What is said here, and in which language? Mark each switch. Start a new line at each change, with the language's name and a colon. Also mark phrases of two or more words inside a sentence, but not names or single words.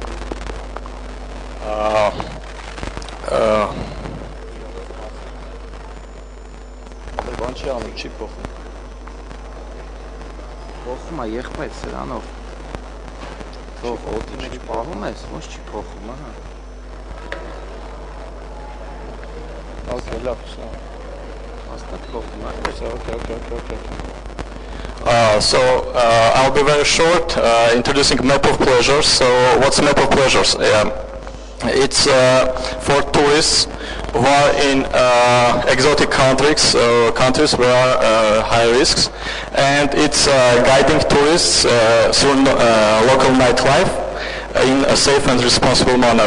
Armenian: Փոխում է եղբայր սրանով։ Թող օդի մեջ պահում ես, ոչ չի փոխում, ահա։ Okay, լավ, Հաստատ փոխում է։
English: Okay. I'll be very short, introducing map of pleasures. So what's a map of pleasures? It's for tourists who are in exotic countries where are high risks, and it's guiding tourists through local nightlife in a safe and responsible manner.